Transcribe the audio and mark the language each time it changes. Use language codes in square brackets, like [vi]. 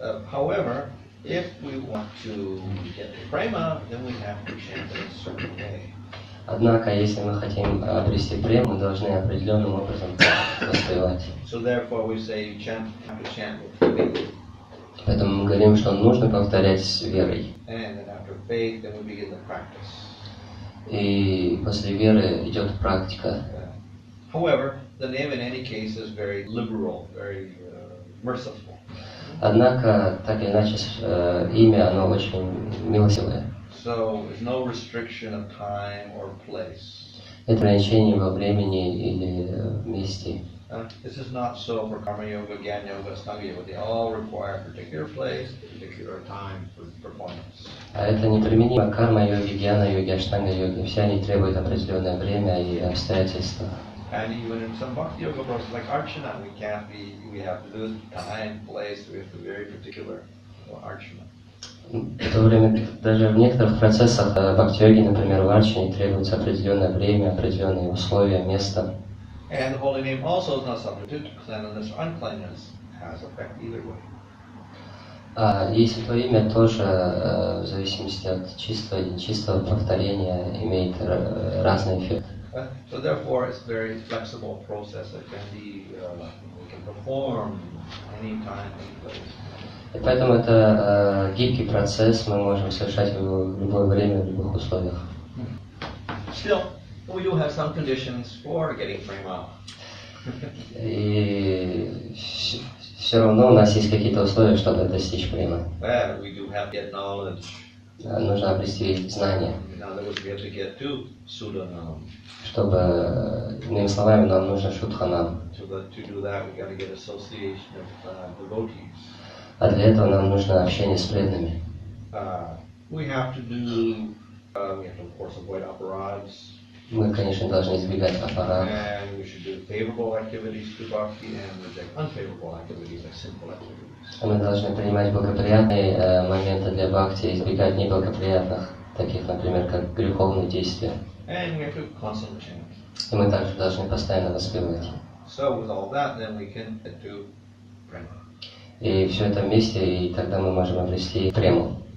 [en] However, if we want to get the prema, then we have to chant in a certain way. [ru] Однако, если мы хотим обрести прему, мы должны определенным образом воспевать. [en] So therefore we say you have to chant with faith. [ru] Поэтому мы говорим, что нужно повторять с верой. [en] And then after faith, then we begin the practice. [ru] И после веры идет практика. [en] However, the name in any case is very liberal, very merciful. [ru] Однако, так или иначе, имя, оно очень милостивое. [en] So there's no restriction of time or place. [ru] Нет ограничений во времени или в месте. [en] This is not so for karma yoga, jnana yoga, ashtanga yoga. They all require a particular place, a particular time for performance. [ru] А это неприменимо к карма-йоге, гьяна-йоге, аштанга-йоге. Все они требуют определенное время и обстоятельства. [en] And even in some bhakti yoga process like archana, we have to do time, place, we have to be very particular for archana. [ru] В то время даже в некоторых процессах бхакти-йоги, например, в арчане, требуется определенное время, определенные условия, место. [en] And the holy name also is not subject to cleanliness or uncleanliness, has effect either way. [ru] И святое имя тоже, в зависимости от чистого или нечистого повторения, имеет разный эффект. [en] So therefore, it's a very flexible process that can be, we can perform anytime, any place. [ru] И поэтому это гибкий процесс, мы можем совершать его в любое время, в любых условиях. [en] Still, we do have some conditions for getting prema. [ru] И все равно у нас есть какие-то условия, чтобы достичь према. [en] Well, we do have to get knowledge. [ru] Нужно обрести знания. [en] In other words, we have to get to Sudanam. [ru] Чтобы, иными словами, нам нужно шудханам. [en] To do that, we got to get association of devotees. [ru] А для этого нам нужно общение с преданными. [en] We have to, of course, avoid aparadhs. [ru] Мы, конечно, должны избегать аппарат. [en] And we should do favorable activities to bhakti and reject unfavorable activities like sinful activities. [ru] Мы должны принимать благоприятные моменты для бхакти и избегать неблагоприятных, таких, например, как греховные действия. [en] And we have to constantly chant. [ru] И мы также должны постоянно воспевать. [en] So with all that, then we can get to prema. [ru] И все это вместе, и тогда мы можем обрести прему.